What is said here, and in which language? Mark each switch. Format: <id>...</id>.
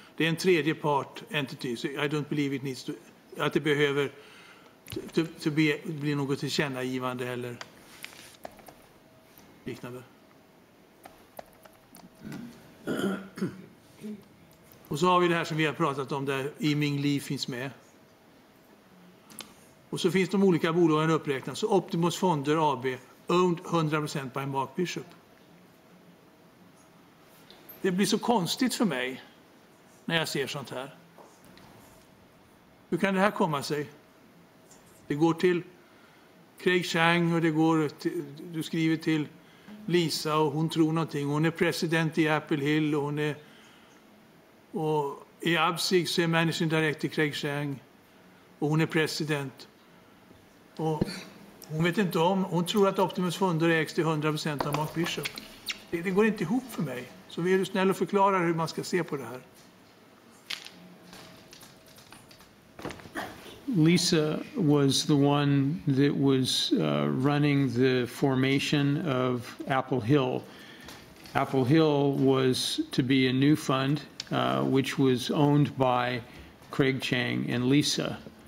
<sv>Det är en tredje part entity,</sv> <en>so I don't believe it needs to,</en> <sv>att det behöver bli något tillkännagivande eller liknande. Och så har vi det här som vi har pratat om där Iming Lee finns med. Och så finns de olika bolagen uppräknade. Så Optimus Fonder AB owned 100% by Mark Bishop. Det blir så konstigt för mig när jag ser sånt här. Hur kan det här komma sig? Det går till Craig Chang och det går till, du skriver till Lisa och hon tror någonting. Hon är president i Apple Hill och hon är och i Absig så är managing director Craig Chang och hon är president. Och hon vet inte om, hon tror att Optimus Fonder ägs till 100% av Mark Bishop. Det går inte ihop för mig. Så vi är du snäll och förklara hur man ska se på det här.</sv> <en>Lisa was the one that was running the formation of Apple Hill. Apple Hill was to be a new fund, which was owned by Craig Chang and Lisa.</en>